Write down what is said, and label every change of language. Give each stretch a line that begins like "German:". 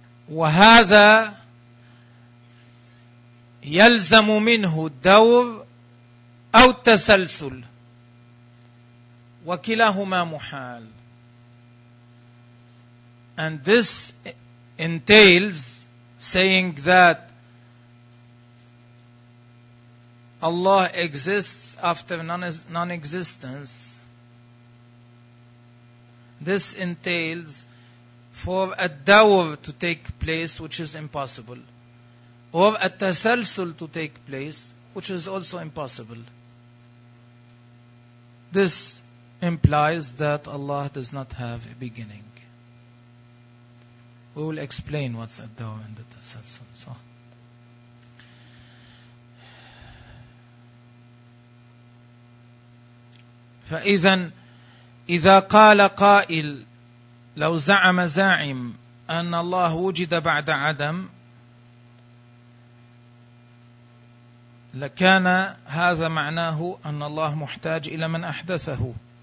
Arabic: وَهَذَا يلزم منه الدور أو التسلسل وكلاهما محال.
English: And this entails saying that Allah exists after non-existence. This entails for a dawr to take place, which is impossible, or a tasalsul to take place, which is also impossible. This implies that Allah does not have a beginning. We will explain what's at the end of the tasalsul.
Arabic: So, فَإِذًا إِذَا قَالَ قَائِلْ لَوْ زَعَمَ زَاعِمْ أَنَّ اللَّهُ وُجِدَ بَعْدَ عَدَمٍ لكان هذا معناه أن الله محتاج إلى من أحدثه.